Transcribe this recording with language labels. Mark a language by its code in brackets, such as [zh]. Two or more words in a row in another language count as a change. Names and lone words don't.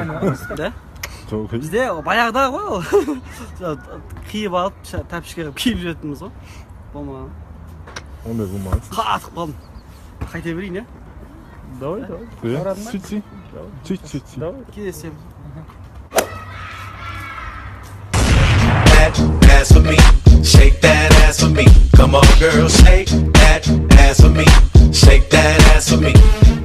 [kk] Да? Бізде баяғыда ғой ол. Киіп алып, тәпішке қылып киіп жүретініміз ғой. Болмаған. Ондай болмаған. Қатып қалдым. Қайта берейін, е? давай Сөйтсей. Сөйтсей. Кездесем. [en] That ass for me, shake that ass for me. Come on, girl, shake that ass for me, shake that ass for me.